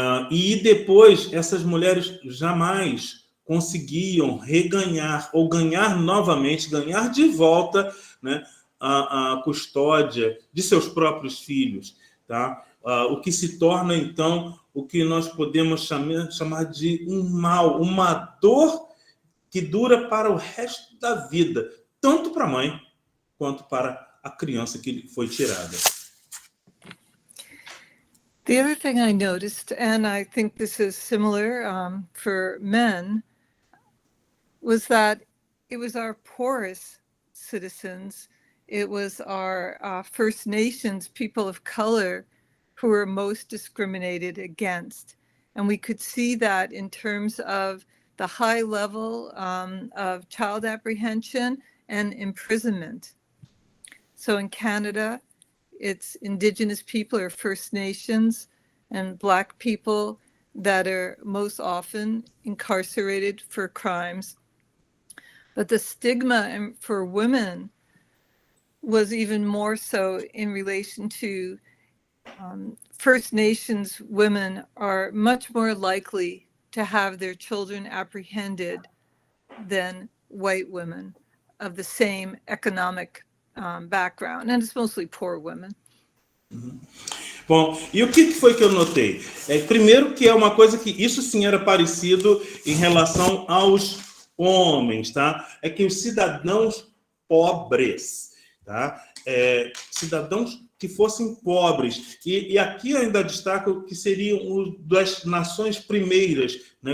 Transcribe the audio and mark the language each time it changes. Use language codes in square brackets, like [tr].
[pt] E depois, essas mulheres jamais conseguiam reganhar ou ganhar novamente, ganhar de volta, né, a custódia de seus próprios filhos, tá? O que se torna, então, o que nós podemos chamar de um mal, uma dor que dura para o resto da vida, tanto para a mãe quanto para a criança que foi tirada. [en] The other thing I noticed, and I think this is similar for men, was that it was our poorest citizens, it was our First Nations, people of color, who were most discriminated against. And we could see that in terms of the high level of child apprehension and imprisonment. So in Canada, it's Indigenous people or First Nations and Black people that are most often incarcerated for crimes. But the stigma for women was even more so in relation to First Nations women are much more likely to have their children apprehended than white women of the same economic background, and it's mostly poor women. [pt] Bom, e o que foi que eu notei? Primeiro que é uma coisa que isso sim era parecido em relação aos homens, tá? É que os cidadãos pobres, tá? Cidadãos que fossem pobres. E aqui eu ainda destaco que seriam das nações primeiras, né?